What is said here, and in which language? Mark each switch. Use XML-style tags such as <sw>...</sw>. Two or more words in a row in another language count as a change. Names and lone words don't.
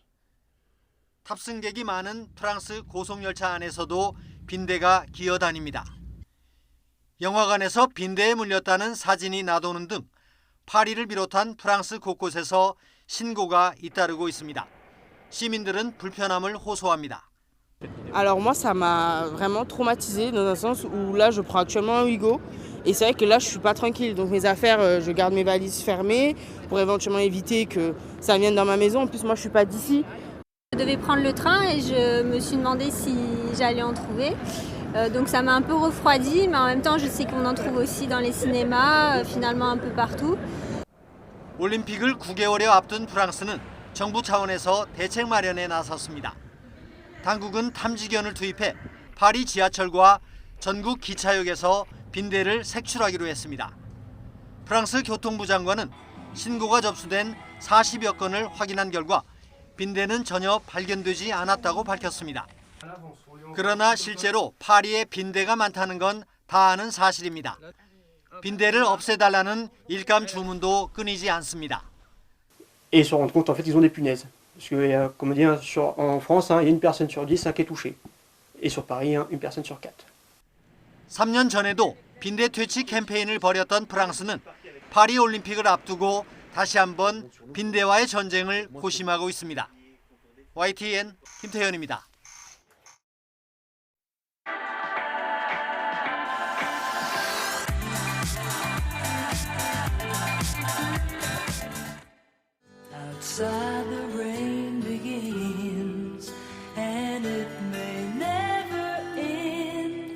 <ko>탑승객이 많은 프랑스 고속열차 안에서도 빈대가 기어다닙니다. 영화관에서 빈대에 물렸다는 사진이 나도는 등 파리를 비롯한 프랑스 곳곳에서 신고가 잇따르고 있습니다. 시민들은 불편함을 호소합니다.</ko> <fr>Alors moi ça m'a vraiment traumatisée dans un sens où là je prends actuellement un Ouigo et c'est vrai que là je suis pas tranquille donc mes affaires je garde mes valises fermées pour éventuellement éviter que ça vienne dans ma maison. En plus moi je suis pas d'ici. Je devais prendre le train et je me suis demandé si j'allais en trouver. Donc ça m'a un peu refroidi mais en même temps je sais qu'on en trouve aussi dans les cinémas finalement un peu partout.</fr> <ko>올림픽을 9개월여 앞둔 프랑스는 정부 차원에서 대책 마련에 나섰습니다. 당국은 탐지견을 투입해 파리 지하철과 전국 기차역에서 빈대를 색출하기로 했습니다. 프랑스 교통부 장관은 신고가 접수된 40여 건을 확인한 결과 빈대는 전혀 발견되지 않았다고 밝혔습니다. 그러나 실제로 파리에 빈대가 많다는 건 다 아는 사실입니다. 빈대를 없애달라는 일감 주문도 끊이지 않습니다.</ko> <fr>Et ils se rendent compte en fait ils ont des punaises. Parce que comme on dit en France, il y a une personne sur 10 qui est touchée. Et sur Paris, une personne sur 4.</fr> <ko>3년 전에도 빈대 퇴치 캠페인을 벌였던 프랑스는 파리 올림픽을 앞두고 다시 한번 빈대와의 전쟁을 고심하고 있습니다. YTN 김태현입니다.</ko> <en>Outside the rain begins and it may never end.</en>